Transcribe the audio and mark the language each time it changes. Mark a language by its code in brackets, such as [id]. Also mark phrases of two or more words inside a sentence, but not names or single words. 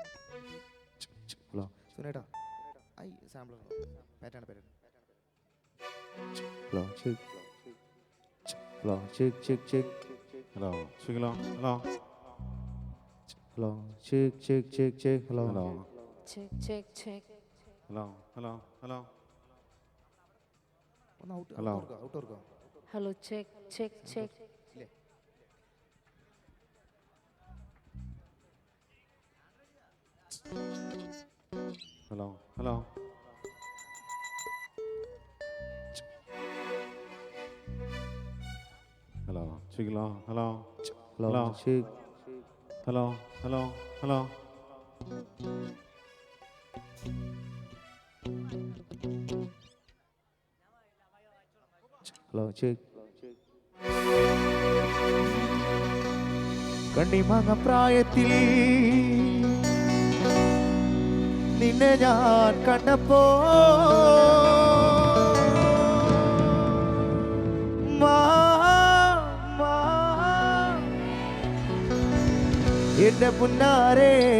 [ml] ഹലോ സുനേട്ടാ, ഐ സാമ്പിൾ പാറ്റാണ് പേര്. [en] Hello, check. Hello, check, check, check. Hello. Hello. Hello. Hello, check, check, check, check. Hello. Hello. Check, check, check. Hello. Hello. Hello. [ml] ഒന്ന് ഔട്ട് [en] Hello. [ml] ഔട്ട് ഓർക്കോ [en] Hello, check, check, check. Hello. Hello. Hello. Hello. Hello. Hello, Hello. check. Hello. Hello. Hello. Hello, check. [ml] കണ്ണിമാങ്ങ പ്രായത്തിൽ നിന്നെ ഞാൻ കണ്ടപ്പോ എന്റെ പുന്നാരേ